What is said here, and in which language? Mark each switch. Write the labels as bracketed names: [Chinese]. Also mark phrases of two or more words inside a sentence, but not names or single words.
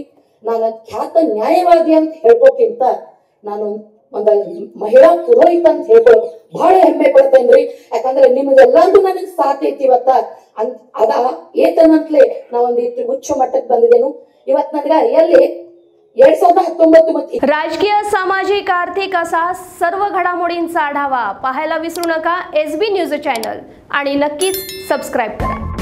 [Kannada] ನಾನು ಖ್ಯಾತ ನ್ಯಾಯವಾದಿ ಅಂತ ಹೇಳ್ಕೋಕ್ಕಿಂತ ನಾನು ಒಂದು ಮಹಿಳಾ ಪುರೋಹಿತ ಅಂತ ಹೇಳ್ಕೊಳ್ಳೋ ಬಹಳ ಹೆಮ್ಮೆ ಪಡ್ತೇನ್ರಿ. ಯಾಕಂದ್ರೆ ನಿಮ್ಗೆಲ್ಲಾರ್ದು ನನಗೆ ಸಾಥ್ ಐತಿ ಇವತ್ತ ಅದ ಏತನಂತಲೇ ನಾ ಒಂದಿಷ್ಟು ಉಚ್ಚ ಮಟ್ಟಕ್ಕೆ ಬಂದಿದ್ದೇನು. ಇವತ್ ನನಗ ಎಲ್ಲಿ 2019 मध्ये [Marathi] राजकीय, सामाजिक, आर्थिक असा सर्व घडामोडींचा आढावा पाहायला विसरू नका SB न्यूज चॅनल आणि नक्कीच सबस्क्राईब करा.